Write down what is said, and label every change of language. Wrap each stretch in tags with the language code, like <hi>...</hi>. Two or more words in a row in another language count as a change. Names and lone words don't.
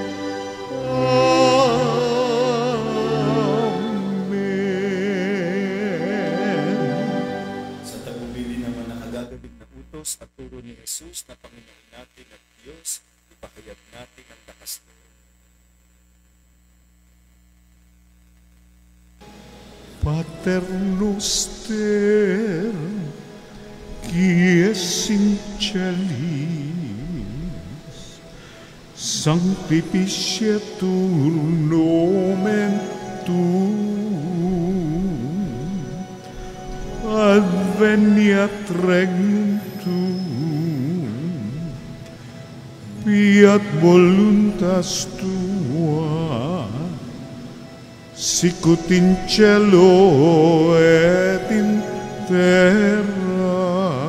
<tl>Amen. Sa tagubilin naman ng agagabing na utos at turo ni Jesus na Panginoon natin at Diyos, ipahayag natin ang lakas nito.</tl> <la>Pater noster, qui es in celis, sanctificetur nomen tuum, adveniat regnum tuum, fiat voluntas tua, sicut in cielo et in terra.</la>